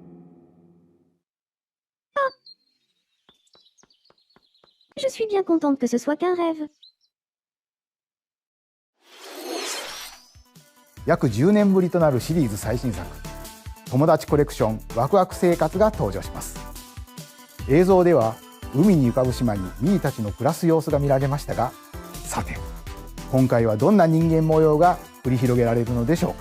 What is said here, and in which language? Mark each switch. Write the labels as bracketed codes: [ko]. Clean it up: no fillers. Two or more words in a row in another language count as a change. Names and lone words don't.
[fr] Je suis bien contente que ce soit qu'un rêve. [ja] 約10年ぶりとなるシリーズ最新作友達コレクションワクワク生活が登場します。映像では海に浮かぶ島にミーたちの暮らす様子が見られましたが、さて今回はどんな人間模様が繰り広げられるのでしょうか。